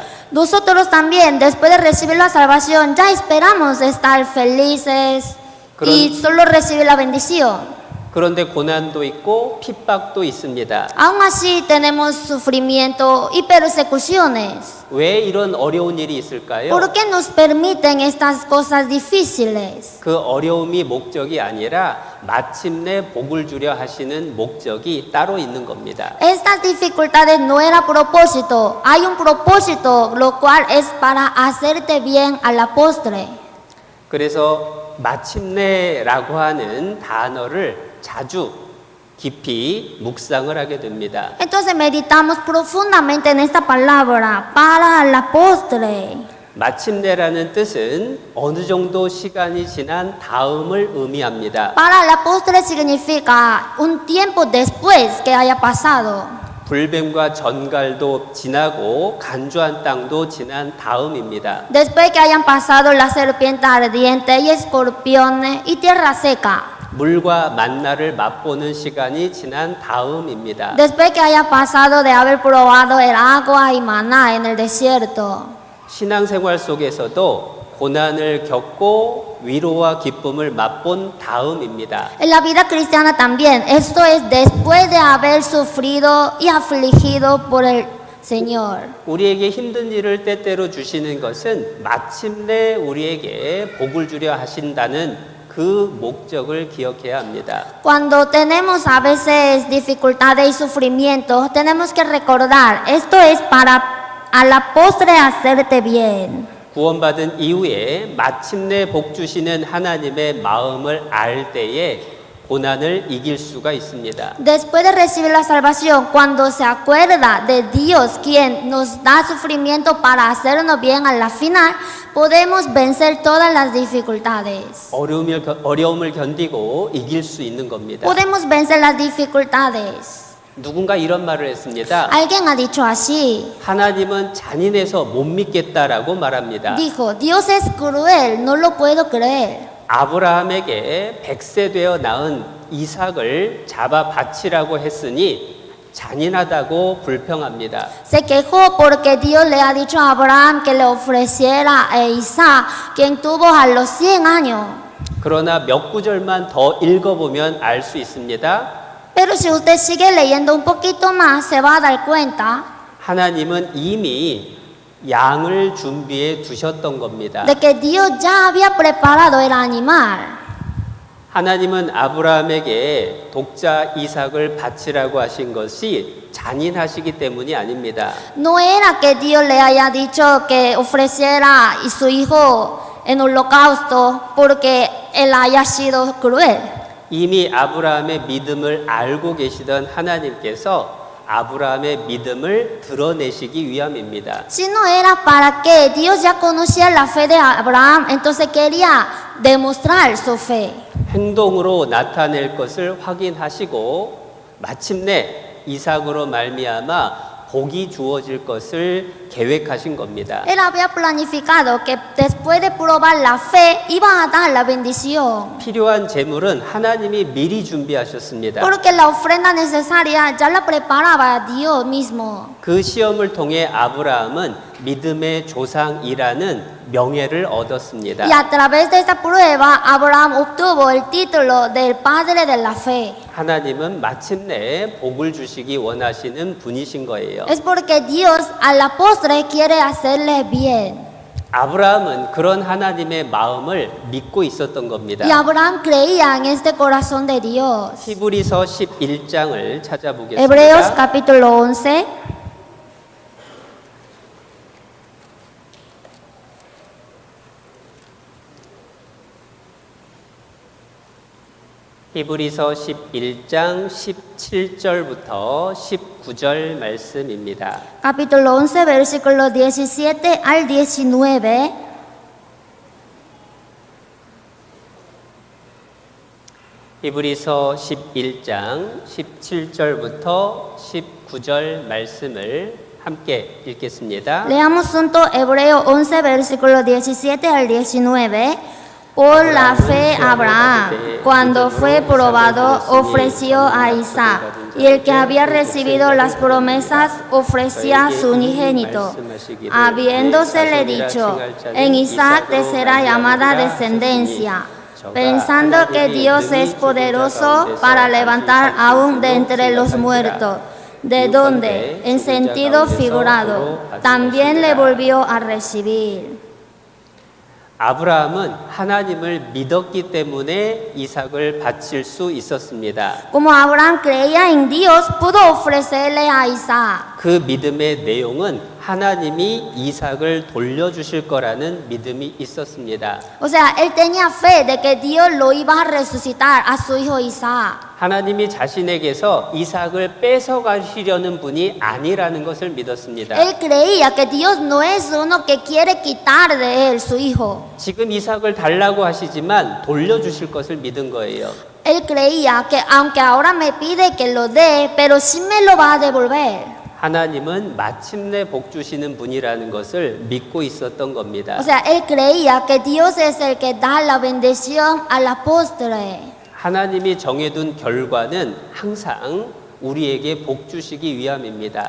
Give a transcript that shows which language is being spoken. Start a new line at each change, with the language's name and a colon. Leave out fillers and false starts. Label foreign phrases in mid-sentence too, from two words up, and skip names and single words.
Spanish: Nosotros también, después de recibir la salvación, ya esperamos estar felices y solo recibir la bendición.
Korean: 그런데 고난도 있고 핍박도 있습니다.
Spanish: Aún así tenemos sufrimiento y persecuciones.
Korean: 왜 이런 어려운 일이 있을까요?
Spanish: ¿Por qué nos permiten estas cosas difíciles?
Korean: 그 어려움이 목적이 아니라 마침내 복을 주려 하시는 목적이 따로 있는 겁니다.
Spanish: Estas dificultades no era propósito, hay un propósito, lo cual es para hacerte bien a la postre.
Korean: 그래서 마침내라고 하는 단어를 자주 깊이 묵상을 하게 됩니다.
Spanish: Entonces meditamos profundamente en esta palabra, para la postre.
Korean: 마침내라는 뜻은 어느 정도 시간이 지난 다음을 의미합니다.
Spanish: Para la postre significa un tiempo después que haya pasado.
Korean: 불뱀과 전갈도 지나고 간조한 땅도 지난 다음입니다.
Spanish: Después que hayan pasado la serpiente ardiente y escorpiones y tierra seca.
Korean: 물과 만나를 맛보는 시간이 지난 다음입니다.
Spanish: Después que haya pasado de haber probado el agua y maná en el desierto.
Korean: 신앙생활 속에서도 고난을 겪고 위로와 기쁨을 맛본 다음입니다.
Spanish: En la vida cristiana también, esto es después de haber sufrido y afligido por el Señor.
Korean: 우리에게 힘든 일을 때때로 주시는 것은 마침내 우리에게 복을 주려 하신다는 그 목적을 기억해야 합니다.
Spanish: Cuando tenemos a veces dificultades y sufrimientos, tenemos que recordar, esto es para a la postre hacerte bien.
Korean: 구원받은 이후에 마침내 복 주시는 하나님의 마음을 알 때에 고난을 이길 수가 있습니다.
Spanish: Después de recibir la salvación, cuando se acuerda de Dios quien nos da sufrimiento para hacernos bien a la final, podemos vencer todas las dificultades.
Korean: 어려움을 견디고 이길 수 있는 겁니다.
Spanish: Podemos vencer las dificultades.
Korean: 누군가 이런 말을 했습니다.
Spanish: Alguien ha dicho así.
Korean: 하나님은 잔인해서 못 믿겠다라고 말합니다.
Spanish: Dijo, Dios es cruel, no lo puedo creer.
Korean: 아브라함에게 100세 되어 낳은 이삭을 잡아 바치라고 했으니 잔인하다고 불평합니다.
Spanish: Se quejó porque Dios le ha dicho a Abraham que le ofreciera a Isaac, quien tuvo a los 100 años.
Korean: 그러나 몇 구절만 더 읽어보면 알 수 있습니다.
Spanish: Pero si usted sigue leyendo un poquito más, se va a dar cuenta
Korean: 하나님은 이미 양을 준비해 두셨던 겁니다.
Spanish: de que Dios ya había preparado el animal.
Korean: 하나님은 아브라함에게 독자 이삭을 바치라고 하신 것이 잔인하시기 때문이 아닙니다.
Spanish: No era que Dios le haya dicho que ofreciera a su hijo en holocausto porque él haya sido cruel.
Korean: 이미 아브라함의 믿음을 알고 계시던 하나님께서 아브라함의 믿음을 드러내시기 위함입니다.
Spanish: Si no era para que Dios ya conocía la fe de Abraham, entonces quería demostrar su fe.
Korean: 행동으로 나타낼 것을 확인하시고 마침내 이삭으로 말미암아 복이 주어질 것을 계획하신 겁니다.
Spanish: Él había planificado que después de probar la fe iba a dar la bendición.
Korean: 필요한 재물은 하나님이 미리 준비하셨습니다.
Spanish: Porque la ofrenda necesaria ya la preparaba Dios mismo.
Korean: 그 시험을 통해 아브라함은 믿음의 조상이라는 명예를 얻었습니다.
Spanish: Y a través de esta prueba, Abraham obtuvo el título del padre de la fe.
Korean: 하나님은 마침내 복을 주시기 원하시는 분이신 거예요.
Spanish: Es porque Dios a la postre quiere hacerle bien.
Korean: 아브라함은 그런 하나님의 마음을 믿고 있었던 겁니다.
Spanish: Y Abraham creía en este corazón de Dios.
Korean: 히브리서 11장을 찾아보겠습니다.
Spanish: Hebreos capítulo 11.
Korean: 히브리서 11장 17절부터 19절 말씀입니다.
Spanish: Capítulo 11, versículo 17 al 19.
Korean: 히브리서 11장 17절부터 19절 말씀을 함께 읽겠습니다.
Spanish: Leamos junto Hebreo 11, versículo 17 al 19. Por la fe Abraham, cuando fue probado, ofreció a Isaac, y el que había recibido las promesas ofrecía a su unigénito, habiéndosele dicho, en Isaac te será llamada descendencia, pensando que Dios es poderoso para levantar aún de entre los muertos, de donde, en sentido figurado, también le volvió a recibir.
Korean: 아브라함은 하나님을 믿었기 때문에 이삭을 바칠 수 있었습니다.
Spanish: Como Abraham creía en Dios, pudo ofrecerle a Isaac.
Korean: 그 믿음의 내용은 하나님이 이삭을 돌려주실 거라는 믿음이 있었습니다.
Spanish: O sea, él tenía fe de que Dios lo iba a resucitar a su hijo Isaac.
Korean: 하나님이 자신에게서 이삭을 뺏어가시려는 분이 아니라는 것을 믿었습니다.
Spanish: Él creía que Dios no es uno que quiere quitar de él su hijo.
Korean: 지금 이삭을 달라고 하시지만 돌려주실 것을 믿은 거예요.
Spanish: Él creía que aunque ahora me pide que lo dé, pero sí me lo va a devolver.
Korean: 하나님은 마침내 복 주시는 분이라는 것을 믿고 있었던 겁니다.
Spanish: O sea, él creía que Dios es el que da la bendición a la postre.
Korean: 하나님이 정해둔 결과는 항상 우리에게 복 주시기 위함입니다.